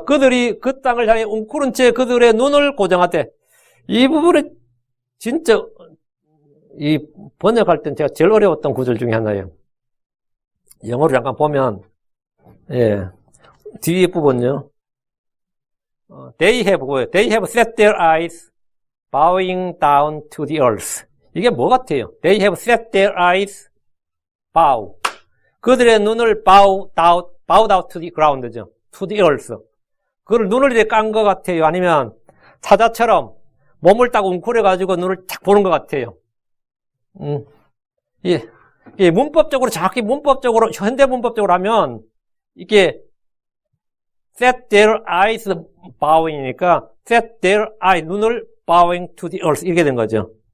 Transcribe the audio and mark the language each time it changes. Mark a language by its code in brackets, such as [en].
[ko] 그들이 그 땅을 향해 웅크른 채 그들의 눈을 고정하되. 이 부분은 진짜 이 번역할 땐 제가 제일 어려웠던 구절 중에 하나예요. 영어로 잠깐 보면 뒤에 부분요. [en] They have set their eyes bowing down to the earth. [ko] 이게 뭐 같아요? [en] They have set their eyes bow. [ko] 그들의 눈을 [en] bow down to the ground죠. to the earth. [ko] 그걸 눈을 이렇게 깐 것 같아요. 아니면 사자처럼 몸을 딱 웅크려가지고 눈을 딱 보는 것 같아요. 예, 문법적으로, 정확히 문법적으로, 현대 문법적으로 하면, 이게, [en] set their eyes bowing [ko] 이니까, [en] set their eye, [ko] 눈을 [en] bowing to the earth, [ko] 이렇게 된 거죠.